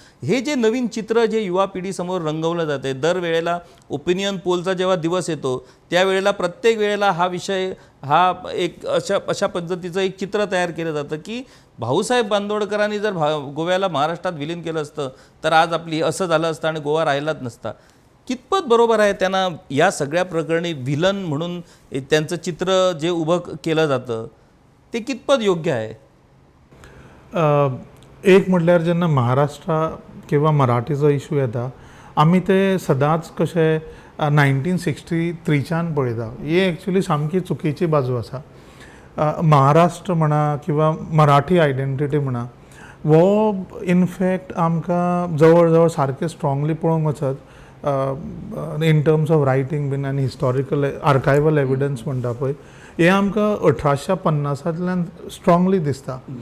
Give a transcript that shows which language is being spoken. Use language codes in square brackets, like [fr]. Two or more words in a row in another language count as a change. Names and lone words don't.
[mr] हे जे नवीन चित्र जे युवा पिढीसमोर रंगवलं जाते, दरवेळेला ओपिनियन पोलचा जेव्हा दिवस येतो त्यावेळेला प्रत्येक वेळेला हा विषय हा एक अशा पद्धतीचं एक चित्र तयार केलं जातं की भाऊसाहेब बांदोडकरांनी जर गोव्याला महाराष्ट्रात विलीन केलं असतं तर आज आपली असं झालं असतं आणि गोवा राहिलाच नसता. कितपत बरोबर आहे त्यांना या सगळ्या प्रकरणी विलन म्हणून त्यांचं चित्र जे उभं केलं जातं ते कितपत योग्य आहे? [kok] एक म्हटल्यार जेन्ना महाराष्ट्रा किंवा मराठीचो इशू येता आमी ते सदांच कशे 1963च्यान पळयता. ही एक्चुली सामकी चुकीची बाजू आसा. महाराष्ट्र म्हणा किंवा मराठी आयडेंटिटी म्हणा वो इनफॅक्ट आमकां जवळ जवळ सारकें स्ट्रॉंगली पळोवंक वचत [en] in terms of writing [kok] बीन आनी [en] historical archival evidence [kok] म्हणटा पळय हे आमकां 1850तल्यान स्ट्रॉंगली दिसता.